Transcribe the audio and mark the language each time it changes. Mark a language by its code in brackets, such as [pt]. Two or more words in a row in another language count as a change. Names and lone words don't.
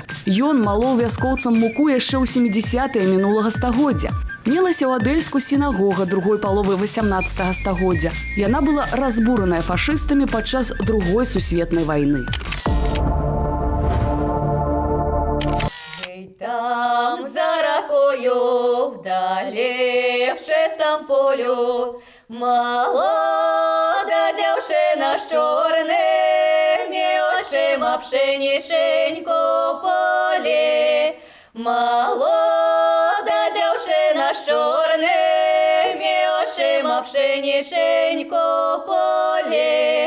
[be] Ён малоў вяскоўцам муку яшчэ ў 70-е мінулага стагоддзя. Мелася ў Адэльску сінагога другой паловы 18 стагоддзя. Яна была разбураная фашыстамі падчас Другой сусветнай вайны. Там за ракою, [uk] вдалі в чистом полю, молода дівчина з чорними очима пшенішеньку полі. Молода дівчина з чорними очима пшенішеньку полі.